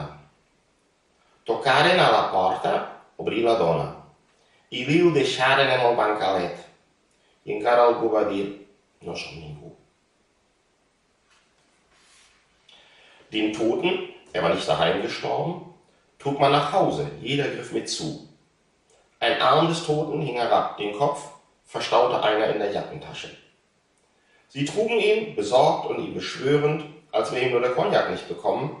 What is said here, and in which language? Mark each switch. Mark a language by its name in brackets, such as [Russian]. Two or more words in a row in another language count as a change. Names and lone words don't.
[Catalan] Tocaren a la porta, obrí la dona, i li'l deixaren en el bancalet, i encara algú va dir, no som ningú. [German] Den Toten, er war nicht daheim gestorben, trug man nach Hause, jeder griff mit zu. Ein Arm des Toten hing herab, den Kopf verstaute einer in der Jackentasche. Sie trugen ihn, besorgt und ihn beschwörend, als wäre ihm nur der Cognac nicht bekommen.